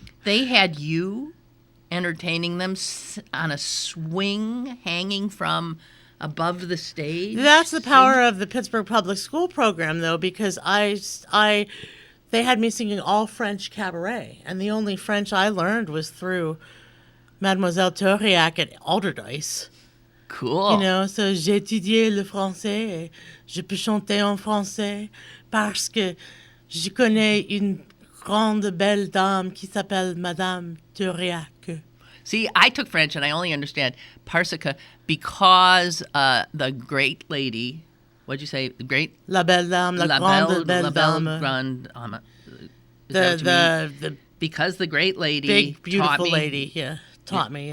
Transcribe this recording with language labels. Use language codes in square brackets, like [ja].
[en] They had you entertaining them on a swing hanging from above the stage. That's the power of the Pittsburgh Public School program, though, because they had me singing all French cabaret, and the only French I learned was through Mademoiselle Tauriac at Alderdice. Cool. You know, so [fr] j'ai étudié le français, et je peux chanter en français, parce que je connais une grande belle dame qui s'appelle Madame Tauriac. [en] See, I took French and I only understand Parsica because the great lady, what'd you say? The great? [fr] La belle dame, la grande belle dame. Grande dame. [en] Because the great lady big, beautiful taught me. lady, taught me.